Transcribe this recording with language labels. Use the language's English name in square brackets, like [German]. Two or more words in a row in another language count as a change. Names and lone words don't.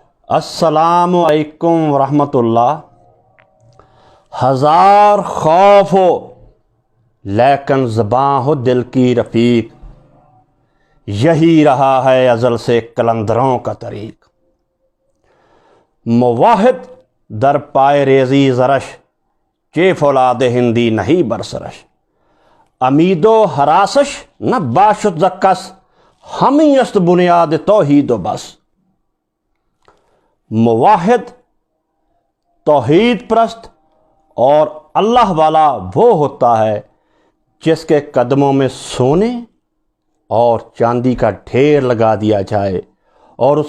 [Arabic] السلام علیکم ورحمۃ اللہ۔ [Urdu] ہزار خوف ہو لیکن زباں ہو دل کی رفیق، یہی رہا ہے ازل سے قلندروں کا طریق۔ [Persian] مواحد در پائے ریزی زرش، چے فولاد ہندی نہیں برسرش۔ امید و حراسش نہ باشد زکس، ہمیں است بنیاد توحید و بس۔ [Urdu] مواحد توحید پرست اور اللہ والا وہ ہوتا ہے جس کے قدموں میں سونے اور چاندی کا ڈھیر لگا دیا جائے اور اسے